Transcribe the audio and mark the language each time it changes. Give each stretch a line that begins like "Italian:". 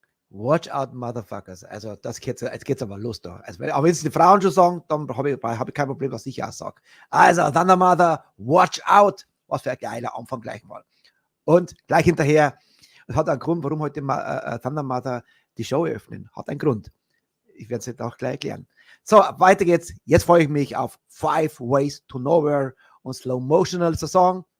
English: Watch out, Motherfuckers.
German: Also, jetzt geht's aber los da. Also, aber wenn es die Frauen schon sagen, dann habe ich kein Problem, was ich auch sage. Also,
English: Thunder Mother, watch out.
German: Was für ein geiler Anfang gleich mal. Und gleich hinterher, es hat einen Grund, warum heute Thunder Mother die Show eröffnen. Hat einen Grund. Ich werde es jetzt auch gleich erklären. So, weiter geht's. Jetzt freue ich mich auf 5 Ways to Nowhere und Slow Motional Song.